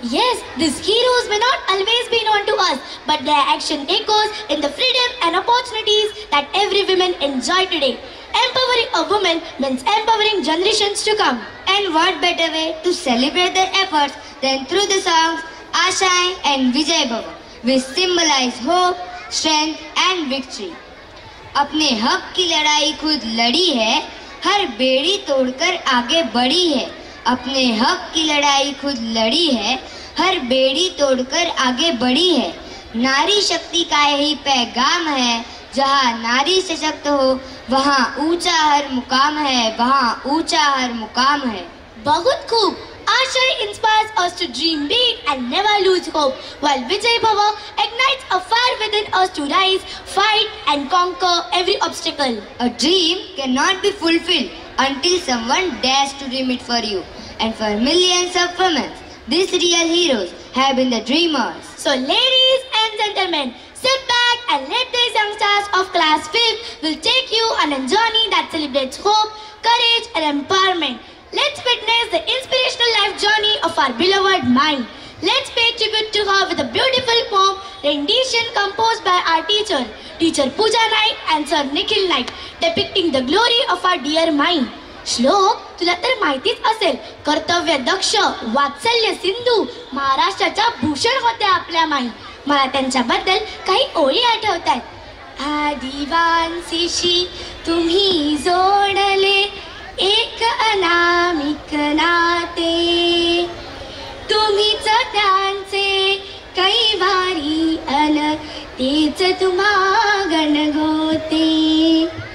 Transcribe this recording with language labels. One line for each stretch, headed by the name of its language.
English: Yes, these heroes may not always be known to us, but their action echoes in the freedom and opportunities that every woman enjoy today. Empowering a woman means empowering generations to come. And what better way to celebrate their efforts than through the songs Ashaएं and Vijay Bhava, which symbolize hope, strength and victory.
Hindi: अपने हक की लड़ाई खुद लड़ी है, हर बेड़ी तोड़कर आगे बढ़ी है। अपने हक की लड़ाई खुद लड़ी है, हर बेड़ी तोड़कर आगे बढ़ी है। नारी शक्ति का यही पैगाम है, जहाँ नारी सशक्त हो वहाँ ऊंचा हर मुकाम है, वहाँ ऊंचा हर मुकाम है। बहुत खूब।
English: Asha inspires us to dream big and never lose hope, while Vijay Bhava ignites a fire within us to rise, fight and conquer every obstacle. A dream cannot be fulfilled until someone dares to dream it for you. And for millions of women, these real heroes have been the dreamers. So ladies and gentlemen, sit back and let these young stars of class 5th will take you on a journey that celebrates hope, courage and empowerment. Let's witness the inspirational life journey of our beloved Mai. Let's pay tribute to her with a beautiful poem rendition composed by our Teacher Pooja Naik and Sir Nikhil Naik, depicting the glory of our dear Mai.
Marathi: श्लोक तुला तर माहितीच असेल, कर्तव्य दक्ष, वात्सल्य सिंधू, महाराष्ट्राच्या भूषण होत्या आपल्या माई. मला त्यांच्याबद्दल काही ओळी आठवतात. आदिवासीशी तुम्ही जोडले एक अनामिक नाते, तुम्हीच त्यांचे कैवारी अन तेच तुम्हा गणगोते.